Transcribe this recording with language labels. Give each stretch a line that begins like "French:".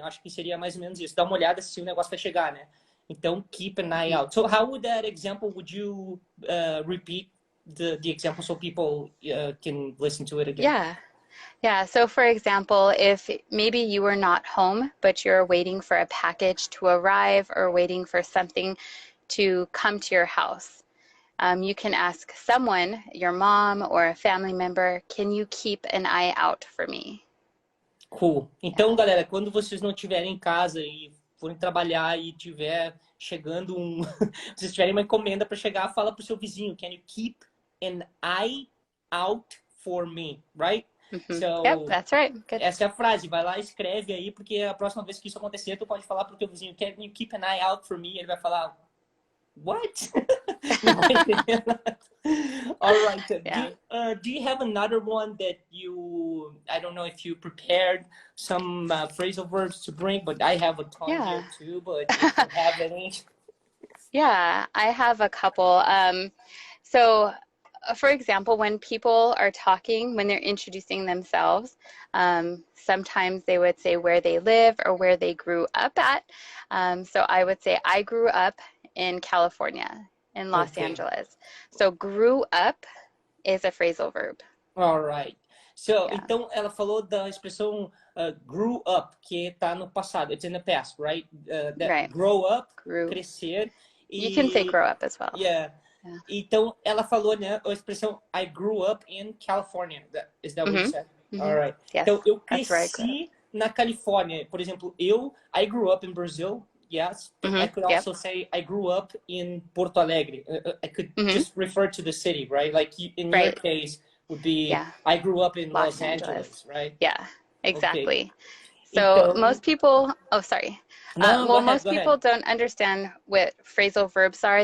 Portuguese: Acho que seria mais ou menos isso, dar uma olhada se o negócio vai chegar, né?
English: Então, keep an eye out. So how would that example, would you repeat the example so people can listen to it again? Yeah, so for example, if maybe you were not home, but you're waiting for a package to arrive or waiting for something to come to your house, you can ask someone, your mom or a family member, can you keep an eye out for me? Cool.
Portuguese: Então, galera, quando vocês não estiverem em casa e forem trabalhar e tiver chegando vocês tiverem uma encomenda para chegar, fala pro seu vizinho,
English: can you keep an eye out for me, right? So, yep, that's right. Good.
Portuguese: Essa é a frase, vai lá, escreve aí, porque a próxima vez que isso acontecer, tu pode falar pro teu vizinho,
English: can you keep an eye out for me?
Portuguese: Ele vai falar,
English: what?
Portuguese: Não vai entender nada.
English: All right. Yeah. Do you have another one that I don't know if you prepared some phrasal verbs to bring, but I have a ton here too, but if you have any. Yeah, I have a couple. So, for example, when people are talking, when they're introducing themselves, sometimes they would say where they live or where they grew up at. So I would say, I grew up in California, in Los Angeles. So grew up is a phrasal verb. All right.
Portuguese: So, então ela falou da expressão grew up, que está no passado.
English: It's in the past, right? That grow up,
Portuguese: crescer.
English: You can say grow up as well. Yeah.
Portuguese: Então, ela falou, né, a expressão
English: I grew up in California. Is that what you said? All right. Yes,
Portuguese: então, eu cresci na Califórnia. Por exemplo,
English: I grew up in Brazil. Yes. I could also say I grew up in Porto Alegre. I could just refer to the city, right? Like in your case would be I grew up in Los Angeles, right? Yeah, exactly. Okay. So most people, most people don't understand what phrasal verbs are.